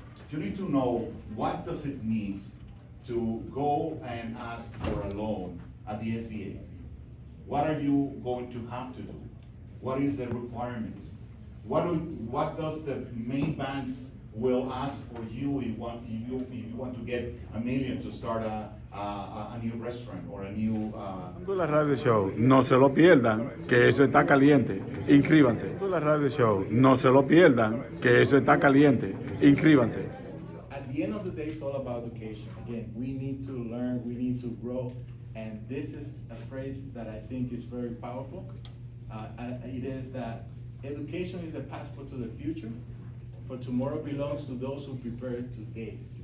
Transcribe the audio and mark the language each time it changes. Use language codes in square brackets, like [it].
[en] You need to know what does it mean to go and ask for a loan at the SBA. What are you going to have to do? What is the requirements? What does the main banks will ask for you if you want to get $1 million to start a new restaurant or a new [es] La [en] radio show, [es] no se lo pierdan, que eso está caliente. Inscríbanse. La radio show, no se lo pierdan, que eso está caliente. Inscríbanse. [en] At the end of the day, it's all about education. Again, we need to learn, we need to grow, and this is a phrase that I think is very powerful. It is that education is the passport to the future, for tomorrow belongs to those who prepare today.